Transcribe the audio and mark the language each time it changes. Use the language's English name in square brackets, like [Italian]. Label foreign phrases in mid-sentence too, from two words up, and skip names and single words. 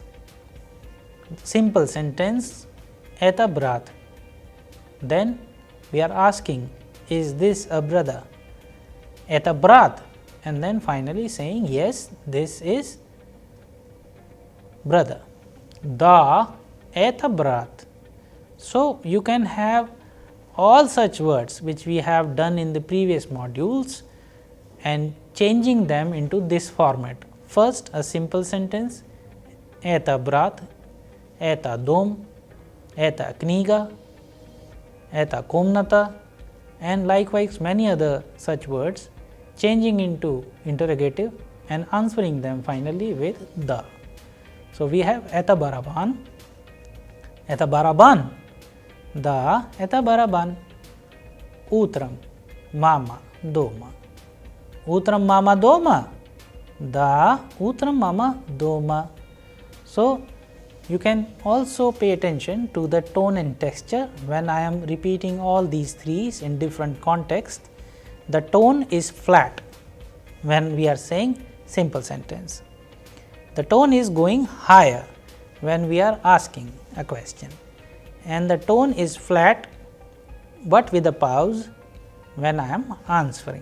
[English] Simple sentence, [Russian] Это брат. [English] Then we are asking, is this a brother? [Russian] Это брат, [English] and then finally saying, yes, this is brother. [Russian] Да это брат. [English] So you can have all such words which we have done in the previous modules and changing them into this format. First, a simple sentence, [Russian] Это брат, Это дом, Это книга, Это комната, [English] and likewise many other such words, changing into interrogative and answering them finally with da. So we have [Russian] Это барабан, да это барабан, Утром мама дома, Утром мама дома, да Утром мама дома. [English] So you can also pay attention to the tone and texture when I am repeating all these threes in different contexts. The tone is flat when we are saying simple sentence. The tone is going higher when we are asking a question, and the tone is flat but with a pause when I am answering.